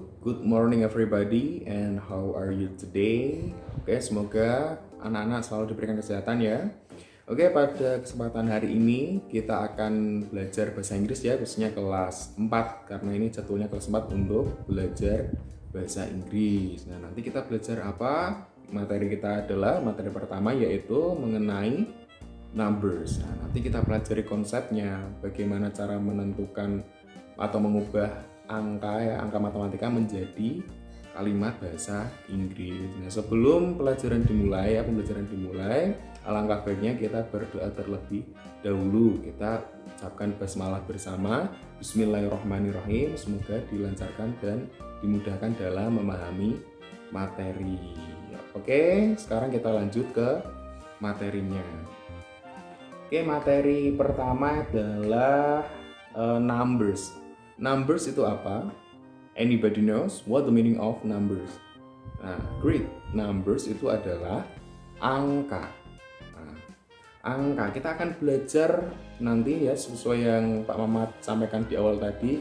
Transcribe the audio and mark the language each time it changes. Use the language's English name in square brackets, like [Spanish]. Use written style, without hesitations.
[English] Good morning everybody, and how are you today? [Indonesian] Oke, semoga anak-anak selalu diberikan kesehatan ya. Oke, pada kesempatan hari ini kita akan belajar bahasa Inggris ya, khususnya kelas 4 karena ini jadwalnya kelas 4 untuk belajar bahasa Inggris. Nah, nanti kita belajar apa? Materi kita adalah materi pertama yaitu mengenai numbers. Nah, nanti kita pelajari konsepnya, bagaimana cara menentukan atau mengubah angka matematika menjadi kalimat bahasa Inggris. Nah, sebelum pembelajaran dimulai, alangkah baiknya kita berdoa terlebih dahulu. Kita ucapkan basmalah bersama. Bismillahirrahmanirrahim. Semoga dilancarkan dan dimudahkan dalam memahami materi. Oke, sekarang kita lanjut ke materinya. Oke, materi pertama adalah numbers. Numbers itu apa? [English] Anybody knows what the meaning of numbers? [Indonesian] Nah, great. Numbers itu adalah angka. Nah, angka kita akan belajar nanti ya sesuai yang Pak Mamat sampaikan di awal tadi.